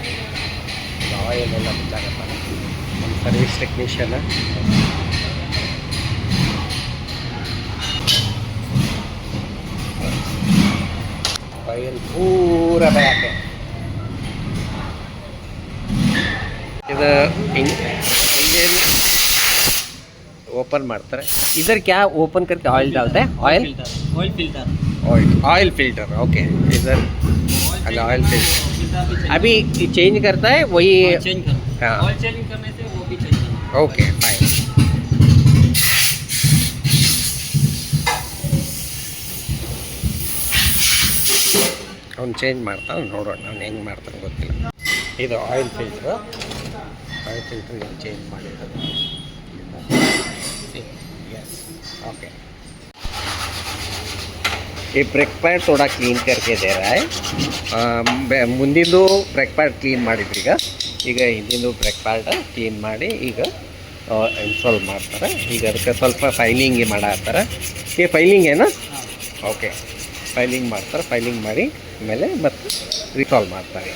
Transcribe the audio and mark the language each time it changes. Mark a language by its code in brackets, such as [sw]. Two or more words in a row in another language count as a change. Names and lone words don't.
[kn] ಇದು ಆಯಿಲ್ ಎಲ್ಲ ಬಿಟ್ಟಾಗತ್ತಾನೆ ನಮ್ಮ [en] service technician. [kn] ಆಯಿಲ್ ಪೂರ ಬ್ಯಾಕೆ ಇದು [en] engine open [kn] ಮಾಡ್ತಾರೆ. [hi] इधर क्या ओपन करके ऑयल डालते हैं? [en] oil filter. [hi] ओके, इधर [en] oil filter [hi] अभी चेंज करता है वही. हाँ, [en] oil change [hi] करने से वो भी चेंज करता है. [en] okay fine. [kn] ಅವ್ನು ಚೇಂಜ್ ಮಾಡ್ತಾನೆ. ನೋಡೋಣ ಅವ್ನು ಹೆಂಗೆ ಮಾಡ್ತಾನೆ ಗೊತ್ತಿಲ್ಲ. ಇದು [en] oil filter. oil filter [kn] ಏನು ಚೇಂಜ್ ಮಾಡಿರೋದು. [en] yes, okay. [hi] ये [en] brake pad [hi] थोड़ा क्लीन करके दे रहा है. [kn] ಮುಂದಿಂದು [en] brake pad clean [kn] ಮಾಡಿದ್ರು. ಈಗ ಹಿಂದಿಂದು [en] brake pad clean [kn] ಮಾಡಿ ಈಗ ಇನ್ಸ್ಟಾಲ್ ಮಾಡ್ತಾರೆ. ಈಗ ಅದಕ್ಕೆ ಸ್ವಲ್ಪ ಫೈಲಿಂಗ್ ಮಾಡತ್ತಾರೆ. ಈ ಫೈಲಿಂಗ್ ಏನು? ಓಕೆ, ಫೈಲಿಂಗ್ ಮಾಡ್ತಾರೆ. ಫೈಲಿಂಗ್ ಮಾಡಿ ಆಮೇಲೆ ಮತ್ತು ರಿಸಾಲ್ವ್ ಮಾಡ್ತಾರೆ.